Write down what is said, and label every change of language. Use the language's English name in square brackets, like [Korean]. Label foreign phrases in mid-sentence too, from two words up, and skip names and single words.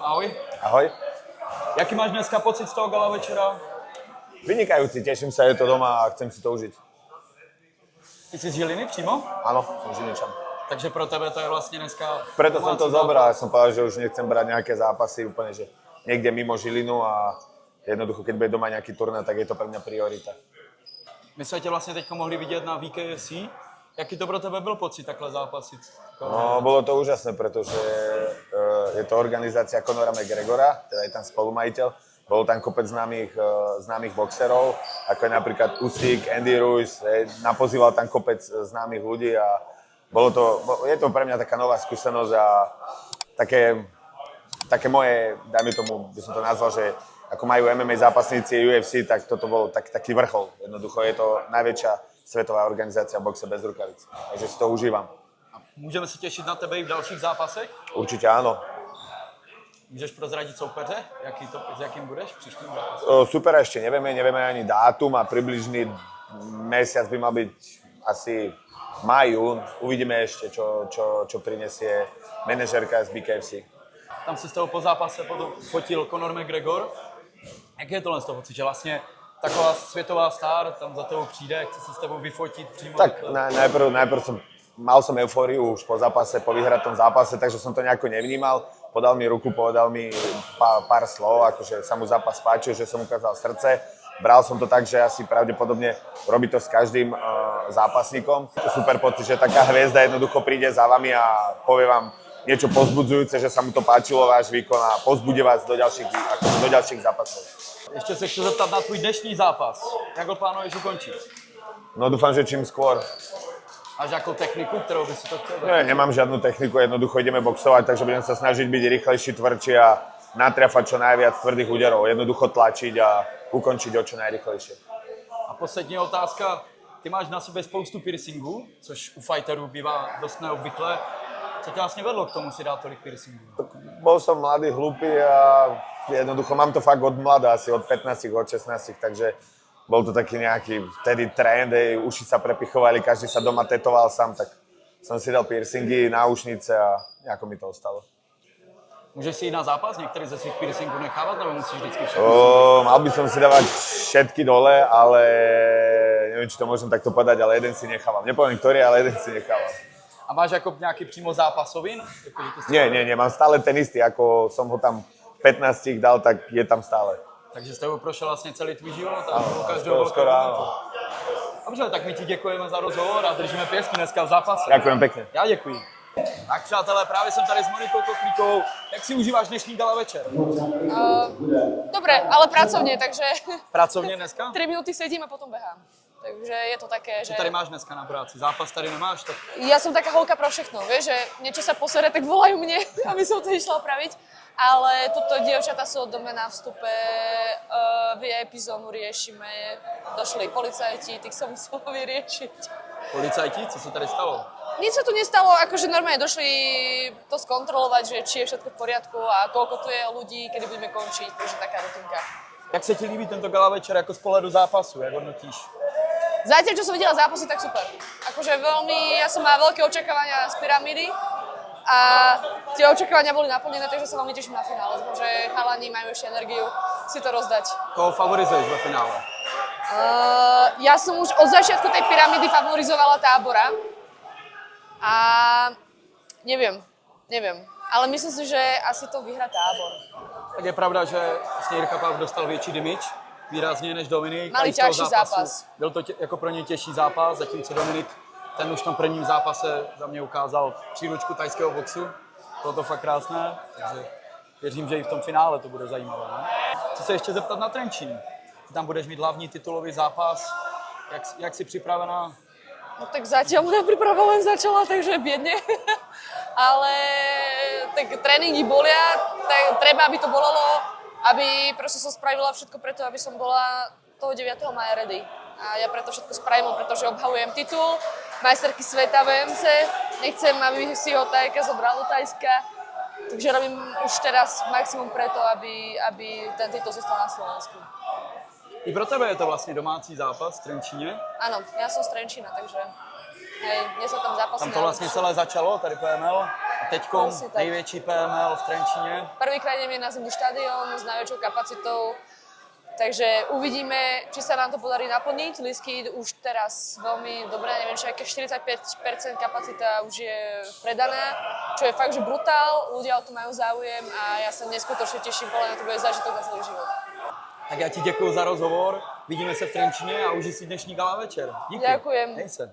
[Czech] Ahoj. [Slovak] Ahoj. [Czech] Jaký máš dneska pocit z toho gala večera? [Slovak] Vynikajúci, teším sa, je to doma a chcem si to užiť. [Czech] Ty jsi z Žiliny přímo? [Slovak] Áno, som Žiliničan. [Czech] Takže pro tebe to je vlastně dneska... [Slovak] Preto som to zobral, ja som povedal, že už nechcem brať nejaké zápasy úplne, že niekde mimo Žilinu a jednoducho, keď bude doma nejaký turnaj, tak je to pre mňa priorita. [Czech] My jsme tě vlastně teď mohli vidět na VKC. Jaký to pro tebe byl pocit takhle zápasit? [Slovak] No, bolo to úžasné, pretože je to organizácia Conora McGregora, teda je tam spolumajiteľ. Bolo tam kopec známych boxerov, ako je napríklad Usyk, Andy Ruiz, napozýval tam kopec známych ľudí a je to pre mňa taká nová skúsenosť a také moje, dajme tomu, by som to nazval, že ako majú MMA zápasníci UFC, tak toto bol taký vrchol. Jednoducho je to najväčšia svetová organizácia boxe bez rukavic. Takže si to užívam. [Czech] A můžeme se těšit na tebe i v dalších zápasech? [Slovak] Určite áno. [Czech] Můžeš prozradit soupeře? S jakým budeš v příštím zápase? [Slovak] Super, ešte nevieme ani dátum a približný mesiac by mal byť asi maj, jún. Uvidíme ešte, čo prinesie manažérka z BKFC. [Czech] Tam se s tebou po zápase fotil Conor McGregor. Jak je tohle z toho pocit, že vlastně taková světová star tam za tebou přijde, chce se s tebou vyfotit přímo? [Slovak] Tak najprv mal som eufóriu už po zápase, po vyhratom zápase, takže som to nejako nevnímal. Podal mi ruku, povedal mi pár slov, akože sa mu zápas páčil, že som ukázal srdce. Bral som to tak, že asi pravdepodobne robí to s každým zápasníkom. Je to super pocit, že taká hviezda jednoducho príde za vami a povie vám niečo pozbudzujúce, že sa mu to páčilo, váš výkon a pozbudí vás do ďalších zápasov. [Czech] Ještě se chci zeptat na tvůj dnešní zápas. Jak ho plánuješ ukončit? [Slovak] No dúfam, že čím skôr. [Czech] Máš nějakou techniku, kterou by si to chtěl? [Slovak] Nie, nemám žiadnu techniku, jednoducho ideme boxovať, takže budem sa snažiť byť rýchlejší, tvrdší a natriafať čo najviac tvrdých úderov. Jednoducho tlačiť a ukončiť ho čo najrýchlejšie. [Czech] A poslední otázka. Ty máš na sobě spoustu piercingů, což u fighterů bývá dost neobvyklé. Co tě vlastně vedlo k tomu si dát tolik piercingů? [Slovak] Bol som mladý, hlupý a jednoducho mám to fakt od mladá, asi od 15, od 16, takže bol to taký nejaký vtedy trend, uši sa prepichovali, každý sa doma tetoval sám, tak som si dal piercingy, náušnice a nejako mi to ostalo. [Czech] Můžeš si jít na zápas, některý ze svých piercingů nechávat, nebo musíš vždycky všechny? [Slovak] Mal by som si dávať všetky dole, ale neviem, či to môžem takto povedať, ale jeden si nechávam. Nepoviem ktorý, ale jeden si nechávam. [Czech] A máš jako nějaký přímo zápasovin? [Slovak] Nie, mám stále ten istý, ako som ho tam 15 dal, tak je tam stále. [Czech] Takže s tebou prošel vlastně celý tvůj život a [Slovak] Áno, každého skoro áno. [Czech] Dobře, tak my ti děkujeme za rozhovor a držíme pěstí dneska v zápase. [Slovak] Ďakujem pekne. [Czech] Já děkuji. Tak přátelé, právě jsem tady s Monikou Koklíkovou. Jak si užíváš dnešní gala večer? [Slovak] Dobre, ale pracovne, takže [Czech] Pracovně dneska? [Slovak] 3 minúty sedím a potom behám. Takže je to také, že... [Czech] Co tady máš dneska na práci? Zápas tady nemáš? Tak... [Slovak] Ja som taká [Czech] holka pro všechno, [Slovak] vieš, že niečo sa posere, tak volajú mne, aby som to išla opraviť. Ale toto dievčatá sú od dome na vstupe, VIP zónu riešime, došli policajti, tých som musela vyriešiť. [Czech] Policajti? Co se tady stalo? [Slovak] Nic sa tu nestalo, akože normálne došli to skontrolovať, že či je všetko v poriadku a koľko tu je ľudí, kedy budeme končiť, takže taká rutinka. [Czech] Jak se ti líbí tento gala večer jako z pohledu zápasu? Jak hodnotíš? [Slovak] Zatiaľ, čo som videla zápasy, tak super. Akože veľmi, ja som mala veľké očakávania z Pyramídy a tie očakávania boli naplnené, takže sa veľmi teším na finále. Dúfam, že chalani majú ešte energiu si to rozdať. Koho favorizuješ ve finále? Ja som už od začiatku tej Pyramídy favorizovala Tábora a neviem. Ale myslím si, že asi to vyhrá Tábor. [Czech] Tak je pravda, že vlastně Jirka Pav dostal větší damage, výrazně než Dominik. Mali těžší zápas. Byl to jako pro něj těžší zápas, zatímco Dominik ten už v tom prvním zápase za mě ukázal příručku tajského boxu. Bylo to fakt krásné, takže věřím, že i v tom finále to bude zajímavé. Ne? Chci se ještě zeptat na Trenčín. Ty tam budeš mít hlavní titulový zápas. Jak jsi připravená? [Slovak] No tak zatiaľ moja príprava len začala, takže biedne. Ale tak tréningy bolia, tak treba, aby to bolelo, aby proste som spravila všetko preto, aby som bola toho 9. maja ready. A ja preto všetko spravím, pretože obhajujem titul majsterky sveta v EMC. Nechcem, aby si ho Tajka zobral do Tajska. Takže robím už teraz maximum preto, aby ten titul zostal na Slovensku. [Czech] I pro tebe je to vlastně domácí zápas v Trenčíně? [Slovak] Áno, ja som z Trenčína, takže hej, dnes sa tam zápasí. [Czech] Tam to vlastně celé začalo, tady PML. A teďkom [Slovak] Asi tak. [Czech] největší PML v Trenčíně. [Slovak] Prvýkrát ideme na zimu štadión s najväčšou kapacitou, takže uvidíme, či sa nám to podarí naplniť. Lístky už teraz veľmi dobré, neviem, či aké 45% kapacita už je predaná, čo je fakt, že brutál, ľudia o to majú záujem a ja sa neskutočne teším, podľa mňa to bude zážitok na celý život. [Czech] Tak já ti děkuji za rozhovor, vidíme se v Trenčíně a užij si dnešní gala večer. Díky. [Slovak] Ďakujem. Hej se.